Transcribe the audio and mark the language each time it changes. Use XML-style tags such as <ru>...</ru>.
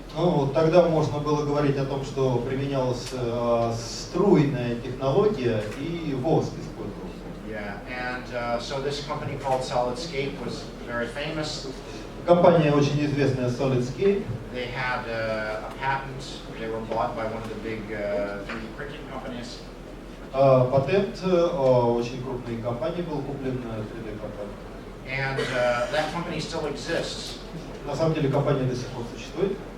<ru>Ну, вот тогда можно было говорить о том, что применялась струйная технология и воск использовался.</ru> <en>Yeah, and so this company called SolidScape was very famous.</en> <ru>Компания очень известная SolidScape.</ru> <en>They had a patent. They were bought by one of the big 3D printing companies.</en> <ru>Патент очень крупной компании был куплен 3D компанией.</ru> <en>And that company still exists.</en> <ru>На самом деле компания до сих пор существует.</ru>